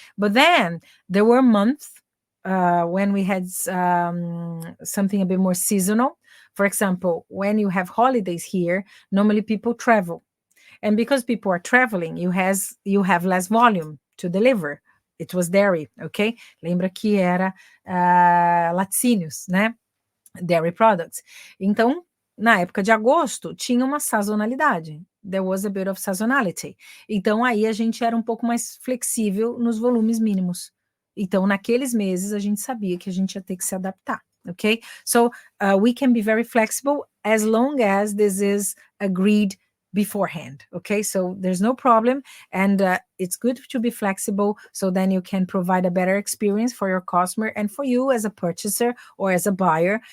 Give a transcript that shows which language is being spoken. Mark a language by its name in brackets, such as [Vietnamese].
[English] But then there were months when we had something a bit more seasonal. For example, when you have holidays here, normally people travel. And because people are traveling, you have less volume to deliver. It was dairy, okay? [Portuguese] Lembra que era laticínios, né? [English] Dairy products. [Portuguese] Então, na época de agosto, tinha uma sazonalidade. [English] There was a bit of seasonality. [Portuguese] Então, aí a gente era um pouco mais flexível nos volumes mínimos. Então, naqueles meses, a gente sabia que a gente ia ter que se adaptar, ok? [English] So, we can be very flexible as long as this is agreed beforehand, okay? So, there's no problem, and it's good to be flexible, so then you can provide a better experience for your customer and for you as a purchaser or as a buyer.